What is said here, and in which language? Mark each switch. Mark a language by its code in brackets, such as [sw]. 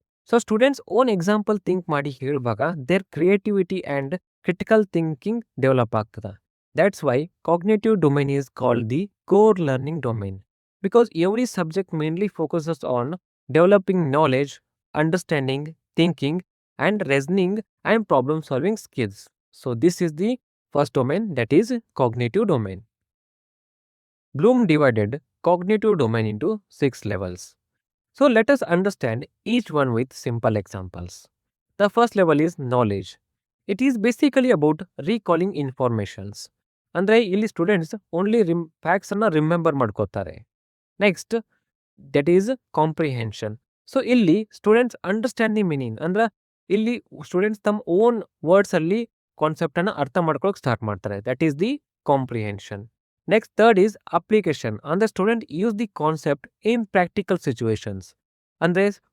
[kn] So students own example think ಮಾಡಿ ಹೇಳುವಾಗ there creativity and critical thinking develop ಆಗ್ತದೆ. [en] That's why cognitive domain is called the core learning domain, because every subject mainly focuses on developing knowledge, understanding, thinking and reasoning and problem solving skills. So this is the first domain, that is cognitive domain. Bloom divided cognitive domain into 6 levels. So let us understand each one with simple examples. The first level is knowledge. It is basically about recalling informations. [kn] ಅಂದ್ರೆ ಇಲ್ಲಿ students only facts ಅನ್ನ remember ಮಾಡ್ಕೋತಾರೆ. [en] Next, that is comprehension. [kn] So ಇಲ್ಲಿ [en] students understand the meaning, [kn] ಅಂದ್ರೆ ಇಲ್ಲಿ students ತಮ್ಮ own words ಅಲ್ಲಿ concept ಅನ್ನ ಅರ್ಥ ಮಾಡ್ಕೊಳಕ್ ಸ್ಟಾರ್ಟ್ ಮಾಡ್ತಾರೆ. [en] That is the comprehension. Next, third is application. ಅಂದ್ರೆ student use the concept in practical situations. ಅಂದ್ರೆ